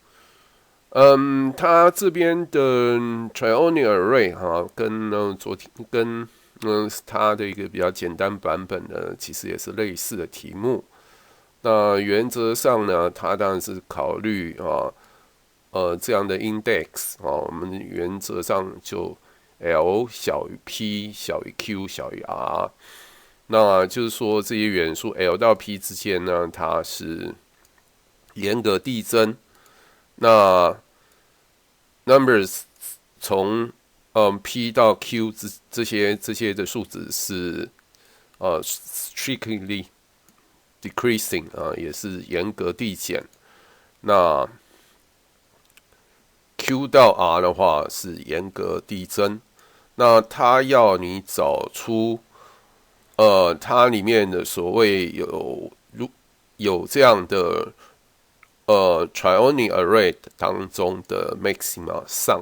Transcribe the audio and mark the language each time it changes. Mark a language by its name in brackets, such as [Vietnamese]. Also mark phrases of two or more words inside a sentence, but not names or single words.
[Chinese] 它這邊的 Trionic Array 跟它的一個比較簡單版本呢，其實也是類似的題目。那原則上呢，它當然是考慮這樣的 index 我們原則上就 L 小於 P 小於 Q 小於 R，那就是說這些元素 L 到 P 之間呢，它是嚴格遞增。那 numbers 從P 到 Q 這些的數值是 [English] strictly decreasing [Chinese] 也是嚴格遞減。那 Q 到 R 的話是嚴格遞增。那它要你找出它裡面的所謂有這樣的Trionic Array 當中的 [English] maxima sum。